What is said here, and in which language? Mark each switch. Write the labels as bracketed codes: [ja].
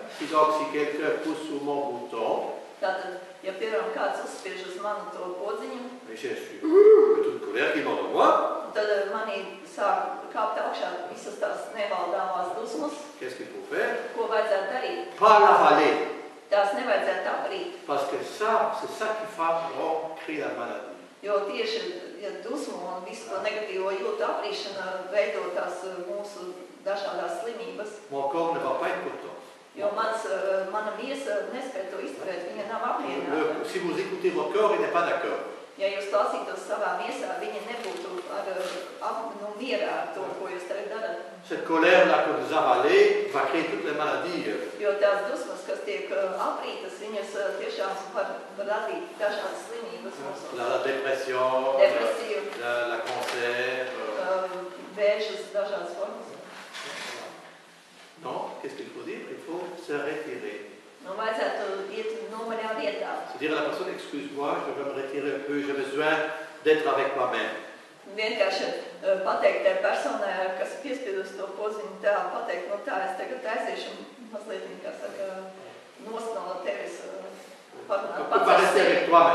[fr] Donc, si quelqu'un pousse sur mon bouton, [lv] Tātad, ja piemēram kāds uzspiež uz manu to podziņu, [fr] je suis toute colère qui m'en moi. [lv] tad manī sāk kāpt augšā visas tās nevaldāmās dusmas. [fr] Qu'est-ce qu'il faut faire? [lv] Ko vajadzētu darīt? [fr] Pas l'avaler. [lv] Tās nevajadzētu aprīt. [fr] Parce que ça, c'est ça qui crée la maladie. [lv] Jo tieši ja dusmu un visu to negatīvo jūtu aprīšana veido tās mūsu dažādās slimības. [fr] Mon corps ne va pas être content. [lv] Jo mana miesa nespēja to izturēt, viņa nav apmierināta. [fr] Si vous écoutez votre corps, il n'est pas d'accord. [lv] Ja jūs klausītos savā miesā, viņa nebūtu mierā ar to, ko jūs tagad darat. [fr] Cette colère-là que vous avalez va créer toutes les maladies. [lv] Jo tās dusmas, kas tiek aprītas, viņas tiešām var radīt dažādas slimības mūsos. [fr] La dépression, [lv] Depresiju, [fr] la cancer. [lv] vēžas, dažādas formas. [fr] Non, qu'est-ce qu'il faut dire? Il faut se retirer. [lv] Nu, vajadzētu iet nomaļā vietā. [fr] C'est dire à la personne, excuse-moi, je vais me retirer un peu, j'ai besoin d'être avec moi-même. [lv] Vienkārši pateikt tai personai, kas piespiedus to poziņu tā, pateikt, no tā, es tagad aiziešu mazliet, kā saka, nost no tevis parunāt pats ar sevi.